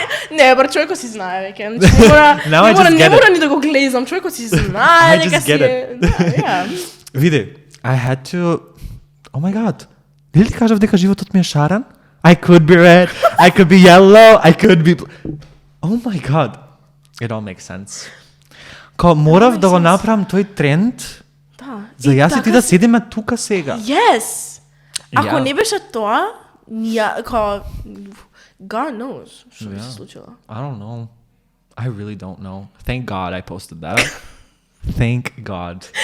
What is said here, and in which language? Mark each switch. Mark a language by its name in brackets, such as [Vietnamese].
[Macedonian] Не, брат, човекот си знае веќе. Не мора ни да го глезам, човекот си знае дека си е. Види, [English] I had to... Oh my god. [Macedonian] Нели ти кажав дека животот ми е шарен? [English] I could be red, I could be yellow, I could be... Oh my god. It all makes sense. [Macedonian] Као морав да го направам тој тренд, за јас и ти да седиме тука сега. [English] Yes! [Macedonian] Ако не беше тоа, као... [English] God knows [Macedonian] што би се случило. [English] I don't know. I really don't know. Thank God I posted that. Thank God.